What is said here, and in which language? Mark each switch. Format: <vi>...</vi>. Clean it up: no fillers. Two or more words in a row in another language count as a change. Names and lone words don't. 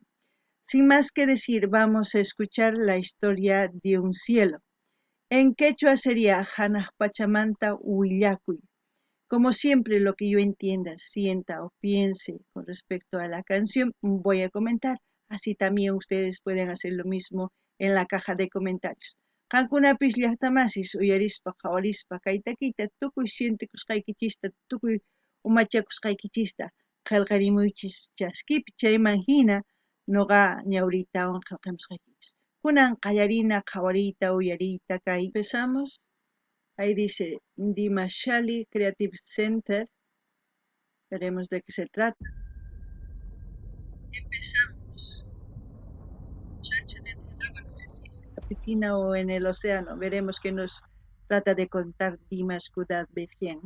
<es>Sin más que decir, vamos a escuchar la historia de un cielo. En quechua sería Hanaj Pachamanta Huillacuy. Como siempre, lo que yo entienda, sienta o piense con respecto a la canción, voy a comentar. Así también ustedes pueden hacer lo mismo en la caja de comentarios.</es> <qu>Qankunapis llaqtamasis uyarispa qhawarispa kay takiyta tukuy sientikusqaykichista tukuy umachakusqaykichista qillqarimuychis chaskipi chayman hina noqa ñawritawan qillqamusqaykichis. Kunan qallarina qhawariyta uyariyta kay.</qu> <es>Empezamos. Ahí dice Dimas Shali Creative Center. Veremos de qué se trata. Empezamos. Muchacho dentro del agua, no sé si es en la piscina o en el océano. Veremos qué nos trata de contar Dimas Kudaibergen.</es>